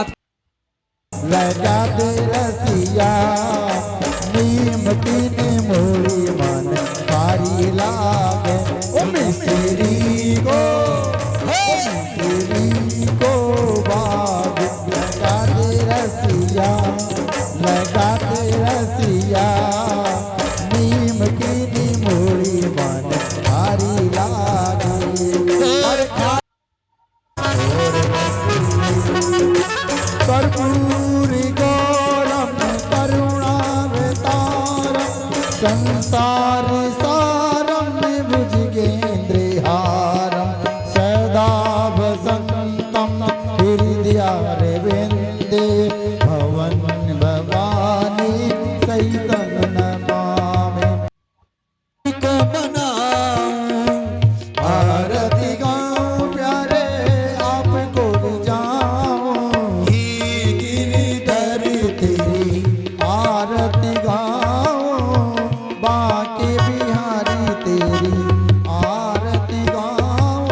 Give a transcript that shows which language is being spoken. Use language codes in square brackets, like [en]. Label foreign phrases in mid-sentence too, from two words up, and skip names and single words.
[hi] लगा दे रसिया, नीम की मोड़ी मन भारी लागे, ओ मिस्री को बाग लगा दे रसिया, लगा दे रसिया, नीम की मोड़ी मन भारी लागे। [sa] कर्पूरी गौरम करुणावतारम, संसार सारम भुजगेन्द्रहारम, सदा वसंतम हृदयारविंदे, भवन भवानी सहितं नमामि। [hi] को मनाऊं, आरती गाऊं प्यारे आपको जाऊं, हे गिरधर तेरी आरती गाऊं, बाके बिहारी तेरी आरती गाऊं।